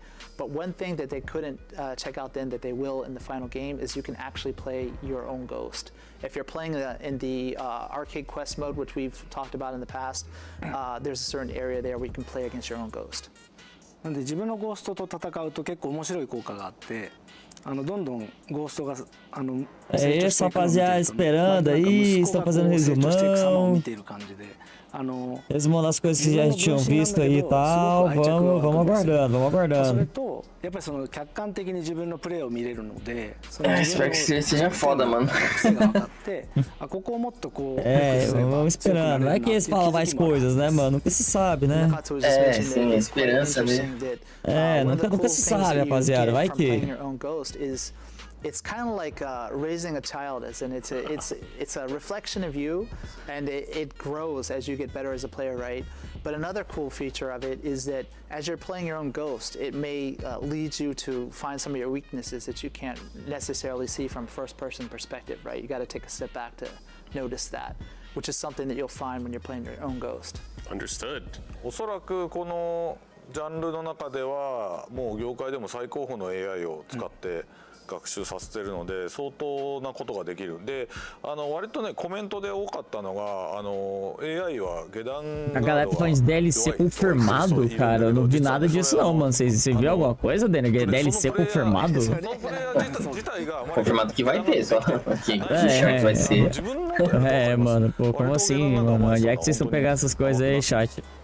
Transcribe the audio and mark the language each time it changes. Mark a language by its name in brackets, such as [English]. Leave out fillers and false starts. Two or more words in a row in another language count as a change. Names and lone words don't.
[English] But one thing that they couldn't check out then that they will in the final game is you can actually play your own ghost. If you're playing in the arcade quest mode, which we've talked about in the past, there's a certain area there where you can play against your own ghost. [Japanese] なんで自分のゴーストと戦うと結構面白い効果があって、どんどんゴーストが [Portuguese] É isso, rapaziada, esperando aí, estão fazendo resumão. Resumão das coisas que já tinham visto aí e tal. Vamos aguardando. [Japanese] それとやっぱりその客観的に自分のプレーを見れるので、 [Portuguese] espero que seja foda, mano. [Japanese] ここをもっとこう [Portuguese] vamos esperando. Não é que eles falam mais coisas, né, mano? Nunca se sabe, né? Sim, esperança, né? Nunca se sabe, rapaziada. Vai que. [English] It's kind of like raising a child, as in it's a reflection of you, and it grows as you get better as a player, right? But another cool feature of it is that as you're playing your own ghost, it may lead you to find some of your weaknesses that you can't necessarily see from first-person perspective, right? You got to take a step back to notice that, which is something that you'll find when you're playing your own ghost. Understood. [Japanese] おそらくこのジャンルの中ではもう業界でも最高峰の AI を使って、学習させてるので相当なことができる。で、割とねコメントで多かったのがAI は下段 [Portuguese] A galera tá falando de DLC confirmado, cara. Eu não vi nada disso não, mano. Você viu alguma coisa, Daniel? DLC confirmado? Confirmado que vai ter, só que vai ser. Mano, pô, como assim, mano? Onde é que vocês estão pegando essas coisas aí, chat?